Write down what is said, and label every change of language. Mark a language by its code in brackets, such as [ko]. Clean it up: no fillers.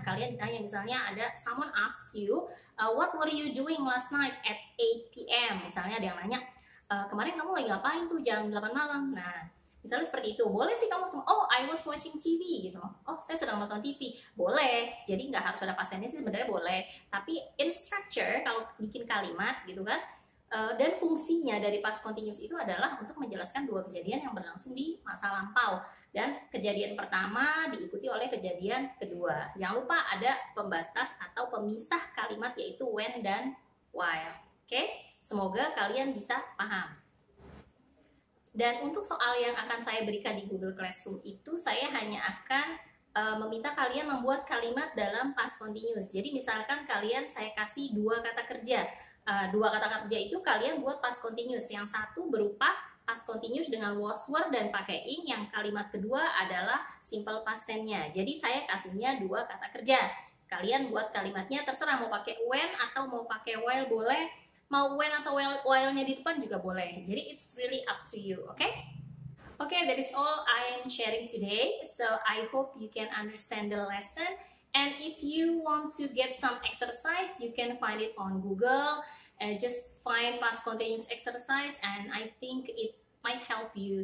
[id] Kalian ditanya misalnya ada [en] someone ask you, what were you doing last night at 8 p.m. [id] Misalnya ada yang nanya, kemarin kamu lagi ngapain tuh jam 8 malam? Nah, misalnya seperti itu. Boleh sih kamu cuma, [en] oh I was watching TV [id] gitu. Oh saya sedang nonton TV. Boleh. Jadi nggak harus ada past tense sih, sebenarnya boleh. Tapi in structure kalau bikin kalimat gitu kan, dan fungsinya dari past continuous itu adalah untuk menjelaskan dua kejadian yang berlangsung di masa lampau. Dan kejadian pertama diikuti oleh kejadian kedua. Jangan lupa ada pembatas atau pemisah kalimat yaitu when dan while. Oke? Semoga kalian bisa paham. Dan untuk soal yang akan saya berikan di Google Classroom itu, saya hanya akan meminta kalian membuat kalimat dalam past continuous. Jadi misalkan kalian saya kasih dua kata kerja. Dua kata kerja itu kalian buat past continuous. Yang satu berupa past continuous dengan was were dan pakai ing. Yang kalimat kedua adalah simple past tense-nya. Jadi saya kasihnya dua kata kerja. Kalian buat kalimatnya terserah mau pakai when atau mau pakai while boleh. Mau when atau while-nya di depan juga boleh. [en] Jadi it's really up to you, okay? Okay, that is all I'm sharing today. So I hope you can understand the lesson. And if you want to get some exercise, you can find it on Google. Just find past continuous exercise, and I think it might help you.